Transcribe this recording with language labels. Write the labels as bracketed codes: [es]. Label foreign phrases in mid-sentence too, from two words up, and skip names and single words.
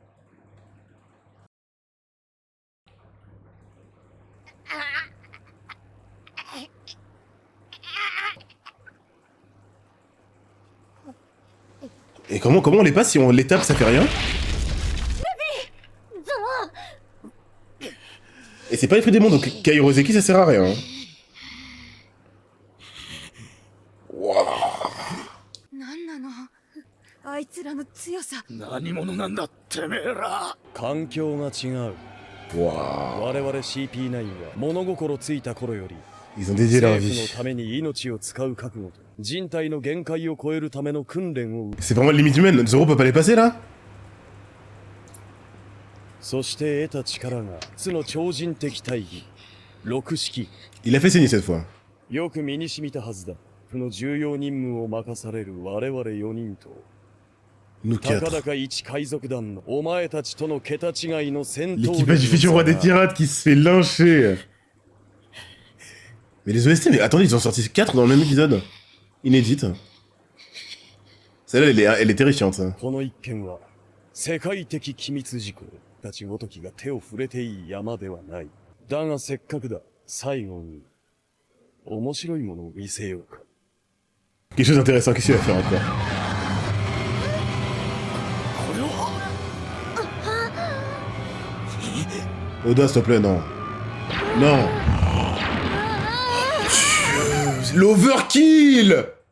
[fr] Et comment on les passe si on les tape, ça fait rien? Et c'est pas les fruits des mondes, donc Kairoseki ça sert à rien. Waouh. [ja] なんなのあいつらの強さ。何者なんだてめえら環境が違う [fr] Waouh. [ja] 我々 CP9 は物心ついた頃より [fr] Ils ont dédié leur [ja] 政府 [fr] vie. [ja] のために命を使う覚悟と人体の限界を超えるための訓練を受け [fr] C'est vraiment limite humaine, Zoro peut pas les passer là? [ja] そして得た力が津の超人的大義六式 [fr] Il a fait saigner cette fois. [ja] よく身に染みたはずだその重要任務を任される我々4人と [fr] Nous [ja] たか [fr] quatre. [ja] だか一海賊団のお前たちとの桁違いの戦闘 [fr] L'équipage du futur roi des pirates qui se fait lyncher. Mais les OST, mais attendez, ils ont sorti 4 dans le même épisode. Inédite. Celle-là, elle est terrifiante. [ja] この一件は世界的機密事項たちごときが手を触れていい山ではない。だがせっかくだ、最後に面白いものを見せようか。 [fr] Quelque chose d'intéressant, qu'est-ce qu'il va faire encore? Oda, s'il te plaît, non. Non. L'overkill!